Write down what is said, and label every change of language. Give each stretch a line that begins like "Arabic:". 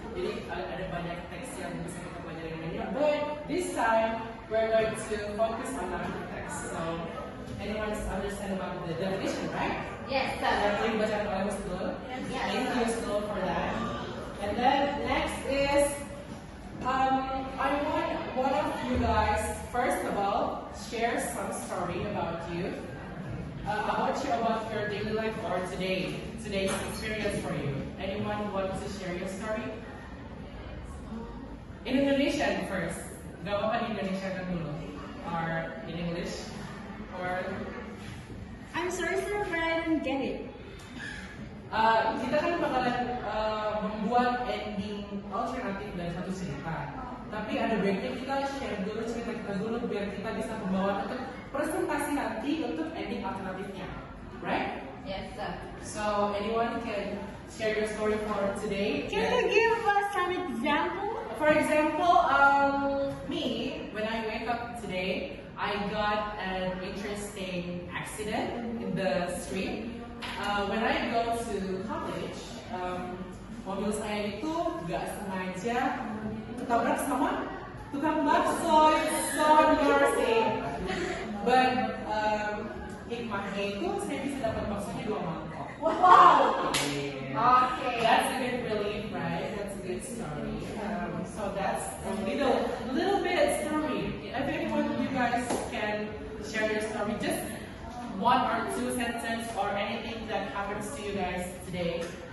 Indonesian: Jadi ada banyak teks yang bisa kita pelajari ini.
English: But this time we're going to focus on narrative text. So, anyone understand about the definition, right? Yes, sir. Everybody
Indonesian: baca oleh Mas Nur.
English: Yes. Thank you, Nur, for that. And then next is I want one of you guys, first of all, share some story about you. About your daily life or today's experience for you. Anyone want to share your story? In Indonesian first.
Indonesian: Gak apa-apa
English: in Indonesia
Indonesian: kan dulu.
English: Or in English. Or I'm sorry sir, but I didn't get it.
Indonesian: Kita kan bakalan membuat ending alternatif dari satu cerita. Tapi ada baiknya kita share dulu cerita kita dulu biar kita bisa membawa untuk presentasi nanti untuk ending alternatifnya, right?
English: Yes, sir. So anyone can share your story for today. Can you give us some example? For example, me when I wake up today, I got an interesting accident in the street. When I go to college,
Indonesian: mobil saya itu gak sengaja ketabrak sama tukang bakso.
English: It's so embarrassing.
Indonesian: But hikmahnya itu saya bisa dapat baksonya 2 mangkok.
English: Wow. Yeah. Okay. That's a good relief, right? That's a good story. So that's a little bit story. If anyone of you guys can share your story, just 1 or 2 sentences or anything that happens to you guys today.